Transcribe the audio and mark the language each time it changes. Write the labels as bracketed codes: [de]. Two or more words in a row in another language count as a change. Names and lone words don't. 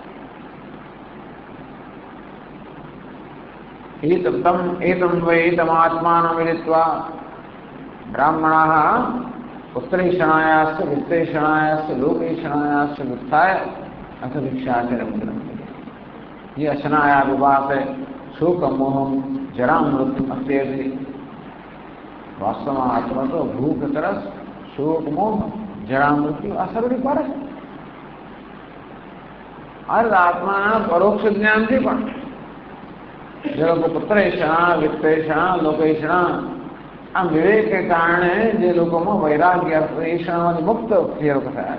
[sa] એતમ વૈ તમાત્માન વિદિત્વા બ્રાહ્મણાઃ પુત્રૈષણાયાશ્ચ વિત્તૈષણાયાશ્ચ લોકૈષણાયાશ્ચ વિત્થાય અથ ભિક્ષાચરમ ગ્રહણતિ. ये अशनाया विवासे शोक मोह जरा मृत्यु अत्यधि. [gu] वास्तवમાં આત્મા તો ભૂખ, તરસ, શોક, મોહ, જરા મૃત્યુ આ સર્વની પર છે. આ આત્માના પરોક્ષ જ્ઞાનથી પણ જે લોકો પુત્રૈષણા, વિત્તૈષણા, લોકૈષણા, આ વિવેક કે કારણે જે લોકોમાં વૈરાગ્ય ઈષણામાંથી મુક્ત થયા થયા.